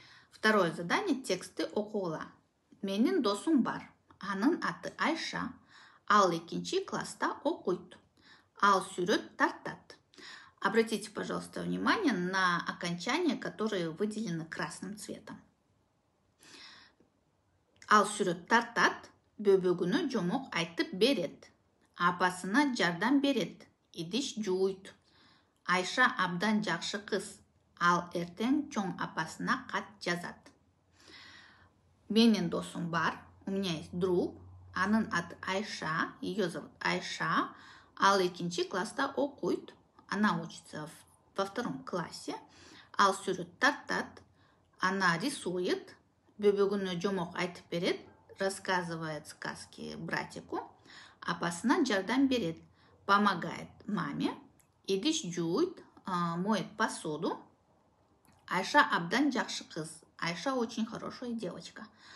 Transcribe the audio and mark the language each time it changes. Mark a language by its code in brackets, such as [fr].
[ru] Второе задание – тексты окугула. [ky] Менин досум бар. Анын аты Айша. Ал экинчи класста окуйт. Ал сүрөт тартат. [ru] Обратите, пожалуйста, внимание на окончания, которые выделены красным цветом. [ky] Ал сүрөт тартат, бөбөгүнө жомок айтып берет. Апасына жардам берет, идиш жууйт. Айша абдан жакшы кыз. Ал эртең чоң апасына кат жазат. Менин досум бар, [ru] у меня есть друг, [ky] анын аты Айша, [ru] ее зовут Айша. [ky] Ал экинчи класста окуйт. [ru] Она учится во 2 классе. [ky] Ал сүрөт тартат. [ru] Она рисует. [ky] Бөбөгүнө жомок айтып берет. [ru] Рассказывает сказки братику. [ky] Апасына жардам берет. [ru] Помогает маме. [ky] Идиш жуйт, [ru] моет посуду. [ky] Айша абдан жакшы кыз. [ru] Айша очень хорошая девочка.